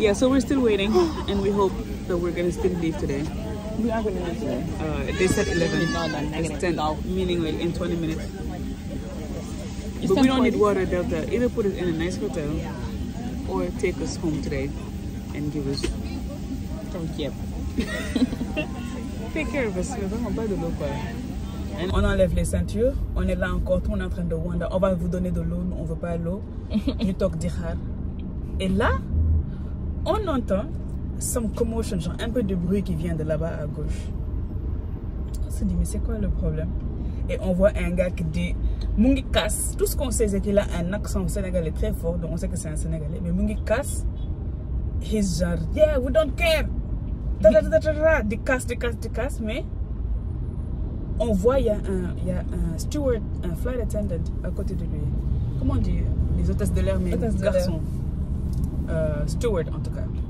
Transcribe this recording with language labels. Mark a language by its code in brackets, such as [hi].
[en] Yeah, so we're still waiting and we hope that we're gonna still leave today. We are going to leave today. They said 11. No, no, It's 10, meaning like in 20 minutes. It's But we don't 10:40. need water, Delta. Either put it in a nice hotel or take us home today and give us. Yep. Take care of us. [fr] Vraiment pas de l'eau, quoi. On enlève les ceintures. On est là encore. Tout le monde est en train de wonder. On va vous donner de l'eau. Nous, on veut pas l'eau. Du toc d'Ihar. Et là, on entend [en] some commotion, [fr] genre un peu de bruit qui vient de là-bas à gauche. On se dit, mais c'est quoi le problème? Et on voit un gars qui dit Mungi Kass. Tout ce qu'on sait, c'est qu'il a un accent sénégalais très fort. Donc on sait que c'est un Sénégalais. [en] Mais Mungi Kass, he's genre, yeah, we don't care. [fr] Des casse. Mais on voit, il y a un steward, un flight attendant à côté de lui. Comment on dit? Les hôtesses de l'air, mais garçons. Steward en tout cas.